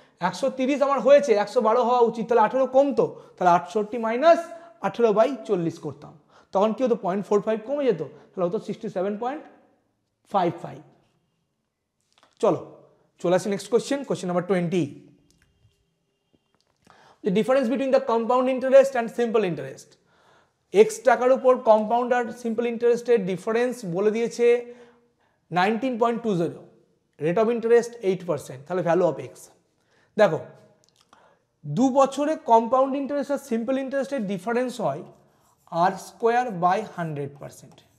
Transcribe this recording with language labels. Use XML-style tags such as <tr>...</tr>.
<bn>130 আমার হয়েছে, 112 হওয়া উচিত, তাহলে 18 কমতো, তাহলে 68 মাইনাস 18/40 করতাম, তখন কি হতো? 0.45 কমে যেত, তাহলে হতো 67.55। চলো চলে আসি next question, question number 20।</bn> <en>The difference between the compound interest and simple interest।</en> <bn>X টাকার উপর কম্পাউন্ড আর সিম্পল ইন্টারেস্টের ডিফারেন্স বলে দিয়েছে 19.20, রেট অফ ইন্টারেস্ট 8%, তাহলে ভ্যালু অফ এক্স। দেখো 2 বছরে কম্পাউন্ড ইন্টারেস্ট আর সিম্পল ইন্টারেস্টের ডিফারেন্স হয় r²/100%।</bn>